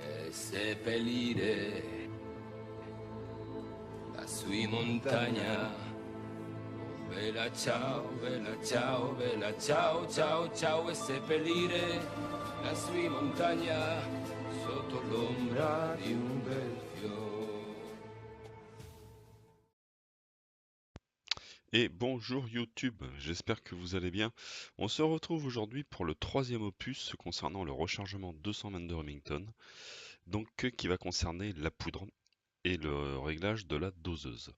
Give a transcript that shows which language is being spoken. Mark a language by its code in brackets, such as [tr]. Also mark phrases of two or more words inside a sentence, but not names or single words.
[it] seppellire la sua montagna. Bella ciao, bella ciao, bella ciao, ciao, ciao, e seppellire la sua montagna sotto l'ombra di un bel fiore. [fr] Et bonjour YouTube, j'espère que vous allez bien. On se retrouve aujourd'hui pour le troisième opus concernant le rechargement 222 Remington, donc qui va concerner la poudre et le réglage de la doseuse.